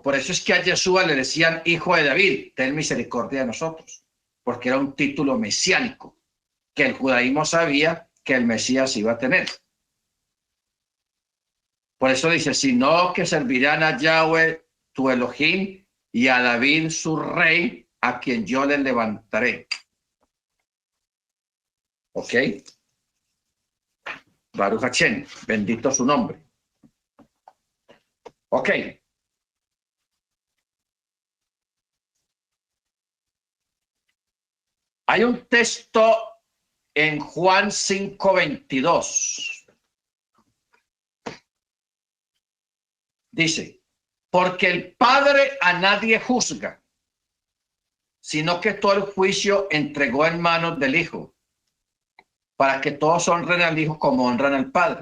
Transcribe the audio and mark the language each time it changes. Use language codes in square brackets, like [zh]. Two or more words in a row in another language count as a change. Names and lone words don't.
[es] Por eso es que a Yeshua le decían hijo de David, ten misericordia de nosotros, porque era un título mesiánico que el judaísmo sabía que el Mesías iba a tener. Por eso dice, sino que servirán a Yahweh tu Elohim y a David su rey, a quien yo le levantaré. ¿Ok? [he] ברוך השם, [es] bendito su nombre. Ok. Hay un texto en Juan 5:22. Dice, porque el Padre a nadie juzga, sino que todo el juicio entregó en manos del Hijo, para que todos honren al Hijo como honran al Padre.